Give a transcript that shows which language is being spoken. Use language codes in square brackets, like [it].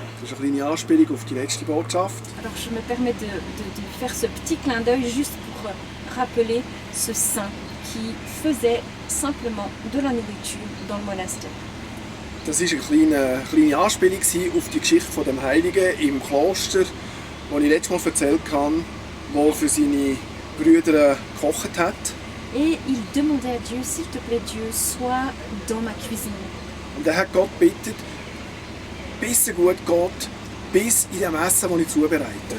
[de] Das ist eine kleine Anspielung auf die letzte Botschaft. [fr] Alors, je me permets de faire ce petit clin d'œil juste pour rappeler ce saint qui faisait simplement de la nourriture dans le monastère. [de] Das war eine kleine Anspielung auf die Geschichte von dem Heiligen im Kloster, die ich letztes Mal erzählt habe, der für seine Brüder gekocht hat. [fr] Et il demandait à Dieu, s'il te plaît Dieu, sois dans ma cuisine. [de] Und er hat Gott gebeten, bis es gut geht, bis in dem Essen, das ich zubereite.